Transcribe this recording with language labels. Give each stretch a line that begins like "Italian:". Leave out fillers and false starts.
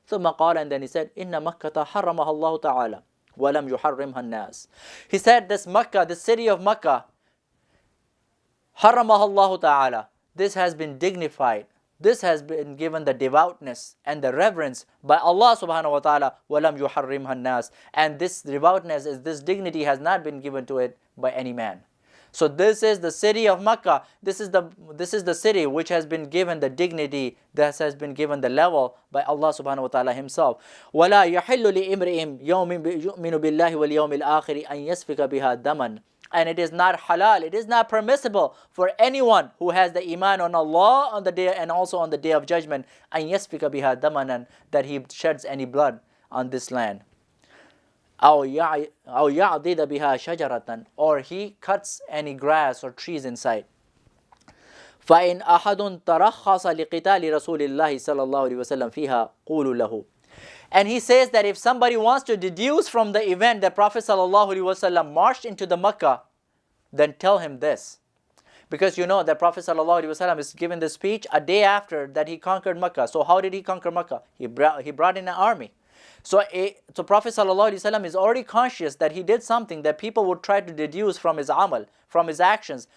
Arabic: ثُمَّ قَالَ,
English: and then he said,
Arabic: إِنَّ مَكَّةَ حَرَّمَهَا اللَّهُ تَعَالَى وَلَمْ يُحَرِّمْهَا النَّاسِ.
English: He said this Makkah, the city of Makkah,
Arabic: حَرَّمَهَا اللَّهُ تَعَالَى,
English: this has been dignified. This has been given the devoutness and the reverence by Allah subhanahu wa ta'ala.
Arabic: وَلَمْ يُحَرِّمْهَا النَّاسِ.
English: And this devoutness, this dignity has not been given to it by any man. So this is the city of Makkah. This is the city which has been given the dignity, that has been given the level by Allah subhanahu wa ta'ala himself.
Arabic: وَلَا يَحِلُّ لِإِمْرِئٍ يُؤْمِنُ بِاللَّهِ وَالْيَوْمِ الْآخِرِ أَنْ يَسْفِكَ بِهَا دَمًا.
English: And it is not halal, it is not permissible for anyone who has the iman on Allah on the day, and also on the day of judgment,
Arabic: أَنْ يَسْفِكَ بِهَا دَمًا,
English: that he sheds any blood on this land.
Arabic: أو يعضد بها شجرة,
English: or he cuts any grass or trees inside.
Arabic: فإن أحد ترخص لقتال رسول الله صلى الله عليه وسلم فيها قولوا له.
English: And he says that if somebody wants to deduce from the event that Prophet sallallahu alaihi wasallam marched into the Makkah, then tell him this. Because you know that Prophet sallallahu alaihi wasallam is given the speech a day after that he conquered Makkah. So how did he conquer Makkah? He brought in an army. So Prophet ﷺ is already conscious that he did something that people would try to deduce from his amal, from his actions.